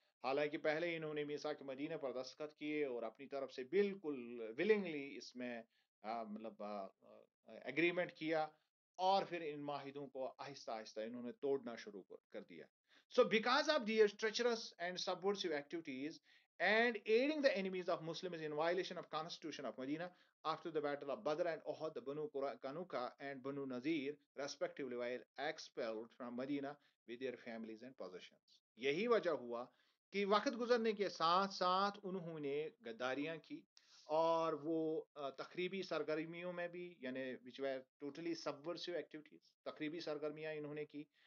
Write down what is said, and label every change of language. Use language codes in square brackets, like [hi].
[ur] حالانکہ پہلے انہوں نے میثاق مدینہ پر دستخط کیے اور اپنی طرف سے بالکل ولنگلی اس میں مطلب ایگریمنٹ کیا، اور پھر ان معاہدوں کو آہستہ آہستہ انہوں نے توڑنا شروع کر دیا. [en] So because of these treacherous and subversive activities and aiding the enemies of Muslims in violation of Constitution of Medina after the battle of Badr and Uhud, the Banu Qanuqa and Banu Nazir respectively were expelled from Medina with their families and possessions. [ur] یہی وجہ ہوا کہ وقت گزرنے کے ساتھ ساتھ انہوں نے غداریاں کی اور وہ تخریبی سرگرمیوں میں بھی یعنی [en] which were totally subversive activities [ur] تخریبی سرگرمیاں انہوں نے کی.